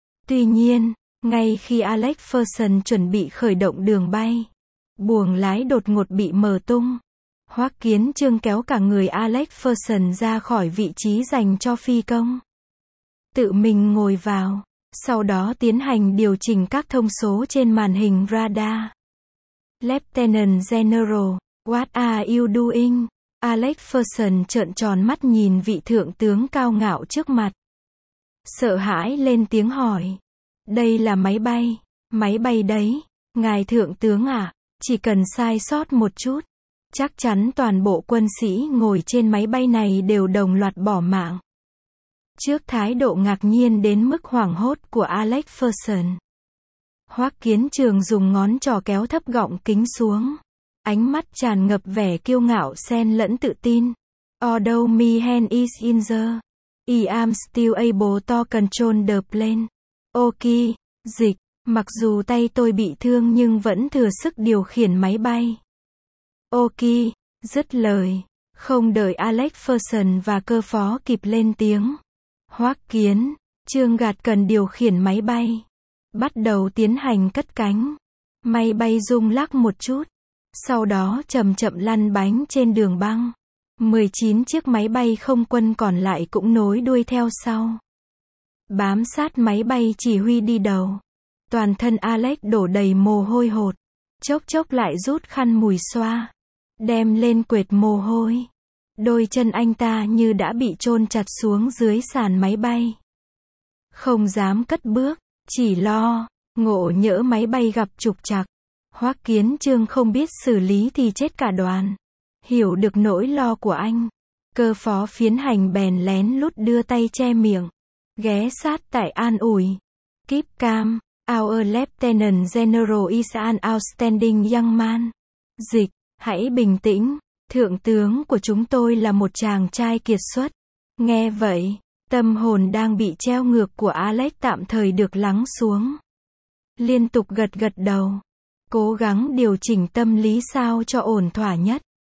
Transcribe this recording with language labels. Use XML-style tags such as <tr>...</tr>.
<vi>Tuy nhiên, ngay khi Alex Ferguson chuẩn bị khởi động đường bay, buồng lái đột ngột bị mở tung. Hoắc Kiến Trương kéo cả người Alex Ferguson ra khỏi vị trí dành cho phi công, tự mình ngồi vào, sau đó tiến hành điều chỉnh các thông số trên màn hình radar.</vi> <en>Lieutenant General, what are you doing?</en> <vi>Alex Ferguson trợn tròn mắt nhìn vị thượng tướng cao ngạo trước mặt, sợ hãi lên tiếng hỏi. Đây là máy bay đấy, ngài thượng tướng à, chỉ cần sai sót một chút, chắc chắn toàn bộ quân sĩ ngồi trên máy bay này đều đồng loạt bỏ mạng. Trước thái độ ngạc nhiên đến mức hoảng hốt của Alex Ferguson, Hoắc Kiến Trường dùng ngón trỏ kéo thấp gọng kính xuống, ánh mắt tràn ngập vẻ kiêu ngạo xen lẫn tự tin.</vi> <en>Although my hand is in the, I am still able to control the plane.</en> <vi>Ok, dịch, mặc dù tay tôi bị thương nhưng vẫn thừa sức điều khiển máy bay. Ok, dứt lời, không đợi Alex Ferguson và cơ phó kịp lên tiếng, Hoắc Kiến, Trương Gạt cần điều khiển máy bay. Bắt đầu tiến hành cất cánh. Máy bay rung lắc một chút. Sau đó chậm chậm lăn bánh trên đường băng. 19 chiếc máy bay không quân còn lại cũng nối đuôi theo sau. Bám sát máy bay chỉ huy đi đầu. Toàn thân Alex đổ đầy mồ hôi hột. Chốc chốc lại rút khăn mùi xoa. Đem lên quệt mồ hôi. Đôi chân anh ta như đã bị chôn chặt xuống dưới sàn máy bay. Không dám cất bước, chỉ lo, ngộ nhỡ máy bay gặp trục trặc. Hoắc Kiến Trương không biết xử lý thì chết cả đoàn. Hiểu được nỗi lo của anh, cơ phó phiến hành bèn lén lút đưa tay che miệng. Ghé sát tại an ủi.</vi> <en>Keep calm, our lieutenant general is an outstanding young man.</en> <vi>Dịch, hãy bình tĩnh. Thượng tướng của chúng tôi là một chàng trai kiệt xuất. Nghe vậy, tâm hồn đang bị treo ngược của Alex tạm thời được lắng xuống. Liên tục gật gật đầu. Cố gắng điều chỉnh tâm lý sao cho ổn thỏa nhất.</vi>